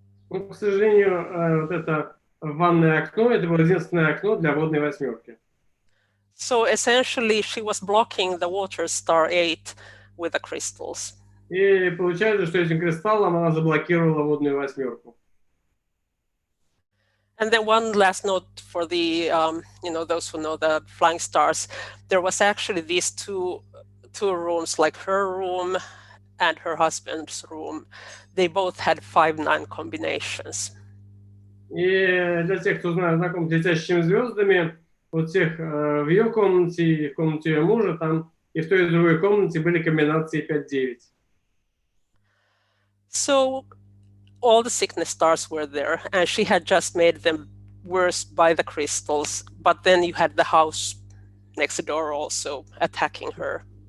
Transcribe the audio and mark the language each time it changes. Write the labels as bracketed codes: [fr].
[ru] Но, к сожалению, вот это ванное окно, это было единственное окно для водной восьмерки. [en] So essentially, she was blocking the water star 8 with the crystals. [ru] И получается, что этим кристаллом она заблокировала водную восьмерку. [en] And then one last note for the, those who know the flying stars, there was actually these two rooms, like her room and her husband's room. They both had 5-9 combinations. [ru] И для тех, кто знаком с летящими звездами, вот всех в ее комнате и в комнате ее мужа, там и в той и другой комнате были комбинации 5-9. [en] So all the sickness stars were there, and she had just made them worse by the crystals, but then you had the house next door also attacking her.